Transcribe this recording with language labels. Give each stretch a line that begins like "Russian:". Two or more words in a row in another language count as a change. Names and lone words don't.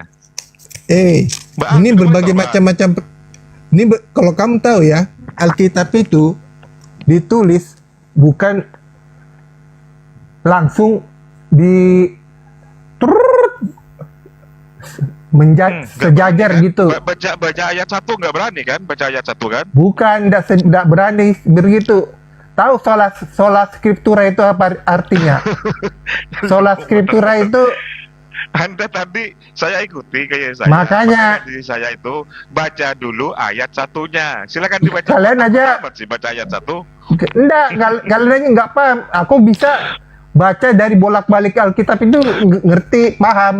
Indonesian: Ini berbagai macam-macam. Kalau kamu tahu ya, Alkitab itu ditulis bukan langsung sejajar gitu. Baca ayat satu nggak berani kan? Baca ayat satu kan? Bukan, tidak berani begitu. Tahu
Latin: sola scriptura
Indonesian: itu apa artinya?
Latin: Sola scriptura itu
Indonesian: Anda tadi saya ikuti kayak saya. Makanya saya itu baca dulu ayat satunya. Silakan dibaca. Kalian aja sih baca ayat satu. Enggak, kalian aja nggak paham. Aku bisa baca dari bolak-balik Alkitab itu ngerti, paham.